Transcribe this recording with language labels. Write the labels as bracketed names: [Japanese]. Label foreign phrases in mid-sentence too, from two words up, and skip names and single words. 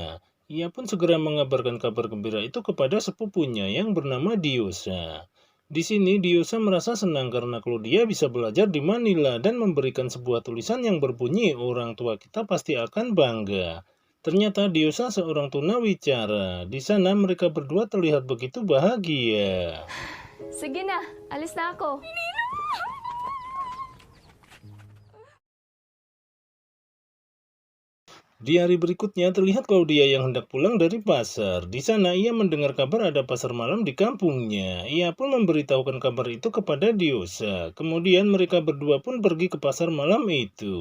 [Indonesian] Ia pun segera mengabarkan kabar gembira itu kepada sepupunya yang bernama Diosa. Di sini Diosa merasa senang karena Claudia bisa belajar di Manila dan memberikan sebuah tulisan yang berbunyi, "Orang tua kita pasti akan bangga." Ternyata Diosa seorang tunawicara. Di sana mereka berdua terlihat begitu bahagia. [Filipino] Sige na, alis na ako. [Indonesian] Di hari berikutnya terlihat Claudia yang hendak pulang dari pasar. Di sana ia mendengar kabar ada pasar malam di kampungnya. Ia pun memberitahukan kabar itu kepada Diosa. Kemudian mereka berdua pun pergi ke pasar malam itu.